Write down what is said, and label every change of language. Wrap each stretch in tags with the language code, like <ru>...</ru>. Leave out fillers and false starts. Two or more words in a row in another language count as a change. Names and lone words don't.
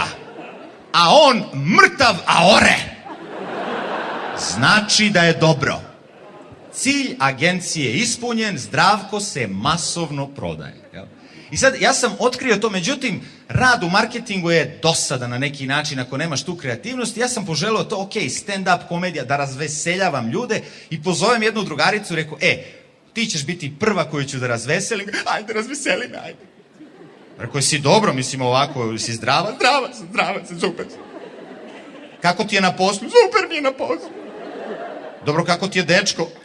<sr>A on mrtav, a ore. Znači da je dobro. Cilj agencije je ispunjen, Zdravko se masovno prodaje. I sad, ja sam otkrio to, međutim, rad u marketingu je dosadan na neki način ako nemaš tu kreativnost. Ja sam poželeo to, ok, stand-up komedija, da razveseljavam ljude i pozovem jednu drugaricu, rekao, ti ćeš biti prva koju ću da razveselim. Ajde, razveseli me, ajde. Rekao, si dobro, mislim ovako, si zdrava? Zdrava sam, super. Kako ti je na poslu? Super mi je na poslu. Dobro, kako ti je dečko?</sr>